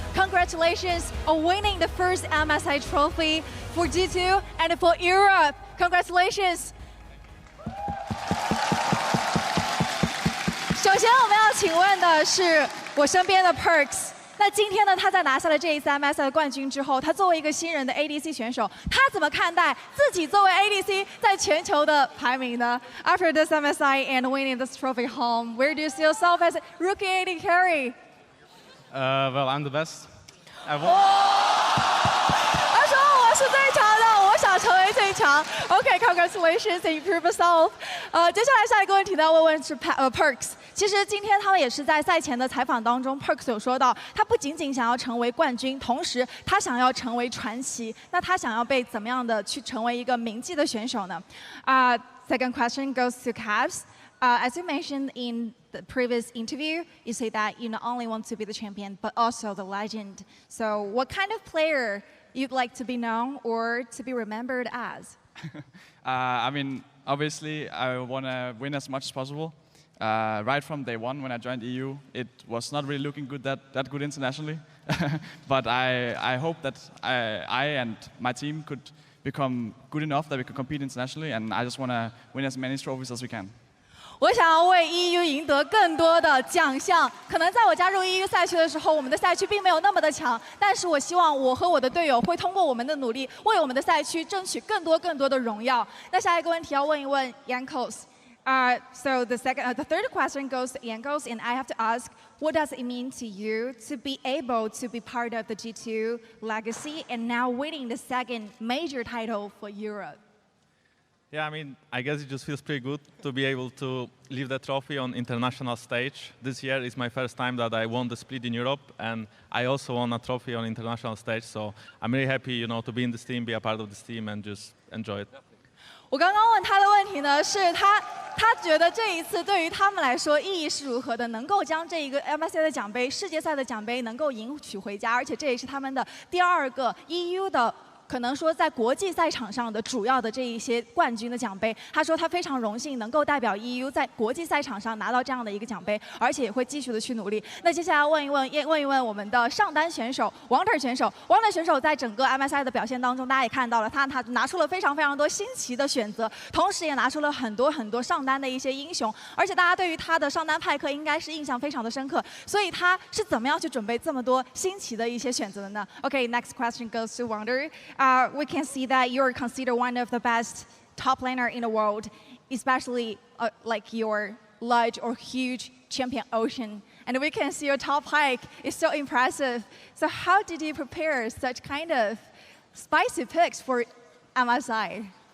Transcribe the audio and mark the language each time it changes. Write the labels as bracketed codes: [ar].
[en] Congratulations on winning the first MSI trophy for G2 and for Europe. Congratulations. [zh] 首先，我们要请问的是我身边的 Perks。那今天呢，他在拿下了这一次 MSI 的冠军之后，他作为一个新人的 ADC 选手，他怎么看待自己作为 ADC 在全球的排名呢 ？ [en] After this MSI and winning this trophy home, where do you see yourself as rookie AD carry? Well, I'm the best. [zh] 他说我是最强的，我想成为最强。 [en] OK, congratulations, improve yourself. [zh] 接下来下一个问题呢，要问是Perks。其实今天他们也是在赛前的采访当中 ，Perks 有说到，他不仅仅想要成为冠军，同时他想要成为传奇。那他想要被怎么样的去成为一个铭记的选手呢？ [en] Second question goes to Cavs. As you mentioned in the previous interview, you say that you not only want to be the champion, but also the legend. So what kind of player you'd like to be known or to be remembered as? I mean, obviously, I want to win as much as possible. Right from day one when I joined EU, it was not really looking good that good internationally. But I hope that I and my team could become good enough that we could compete internationally, and I just want to win as many trophies as we can. [zh] 我想要为 EU 赢得更多的奖项。可能在我加入 EU 赛区的时候，我们的赛区并没有那么的强，但是我希望我和我的队友会通过我们的努力，为我们的赛区争取更多的荣耀。那下一个问题要问一问 Yankos。 [en] So the third question goes to Yankos, and I have to ask, what does it mean to you to be able to be part of the G2 legacy and now winning the second major title for Europe? Yeah, I mean, I guess it just feels pretty good to be able to leave the trophy on international stage. This year is my first time that I won the split in Europe, and I also won a trophy on international stage. So I'm really happy, you know, to be in this team, be a part of this team, and just enjoy it. [zh] 我刚刚问他的问题呢，是他觉得这一次对于他们来说意义是如何的，能够将这一个 MSI 的奖杯、世界赛的奖杯能够赢取回家，而且这也是他们的第2个 EU 的。可能说在国际赛场上的主要的这一些冠军的奖杯，他说他非常荣幸能够代表 EU 在国际赛场上拿到这样的一个奖杯，而且也会继续的去努力。那接下来问一问我们的上单选手 Wonder 选手 ，Wonder 选手在整个 MSI 的表现当中，大家也看到了，他拿出了非常多新奇的选择，同时也拿出了很多上单的一些英雄，而且大家对于他的上单派克应该是印象非常的深刻，所以他是怎么样去准备这么多新奇的一些选择的呢 ？ [en] Okay, next question goes to Wonder. We can see that you're considered one of the best top laner in the world, especially like your large or huge champion Ocean. And we can see your top hike is so impressive. So how did you prepare such kind of spicy picks for MSI?